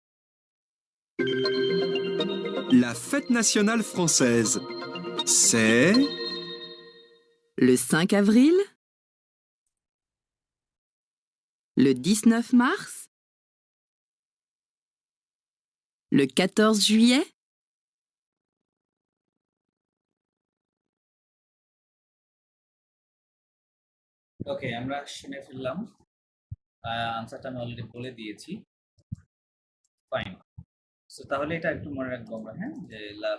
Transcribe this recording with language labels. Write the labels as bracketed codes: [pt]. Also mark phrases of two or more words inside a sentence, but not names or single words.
[fr] la fête nationale française. C'est Le 5 avril? Le 19 mars? Le 14 juillet? [bn] ওকে, আমরা শুনে ফেললাম। আনসারটা আমি অলরেডি বলে দিয়েছি। ফাইন। সো তাহলে এটা একটু মনে রাখবো আমরা, হ্যাঁ, যে লাভ।